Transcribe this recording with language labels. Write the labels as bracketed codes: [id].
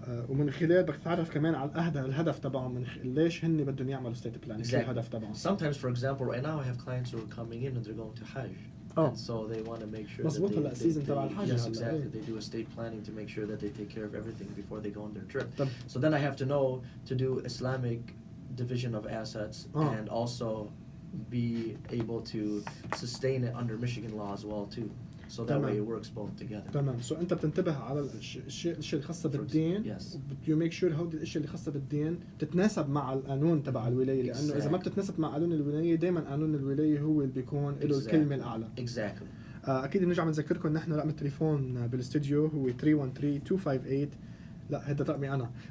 [ar] ومن خلال بدك تتعرف كمان على الهدف تبعهم، من ليش هن بدهم يعملوا state plan، شو الهدف تبعهم. [en] Sometimes, for example, right now I have clients who are coming in and they're going to Hajj. And so they want to make sure that exactly. They do estate planning to make sure that they take care of everything before they go on their trip. So then I have to know to do Islamic division of assets and also be able to sustain it under Michigan law as well too. So that way it works both together. [ar] تمام. So أنت بتنتبه على الأشياء الخاصة بالدين. [en] Yes. You make sure [ar] هودي الأشياء اللي خاصة بالدين تتناسب مع القانون تبع الولاية، لأنه إذا ما بتتناسب مع قانون الولاية دايما قانون الولاية هو اللي بيكون له الكلمة الأعلى. [en] Exactly. [ar] أكيد بنرجع بنذكركم نحن رقم التليفون بالاستوديو هو 313-258. لا هذا رقمي أنا.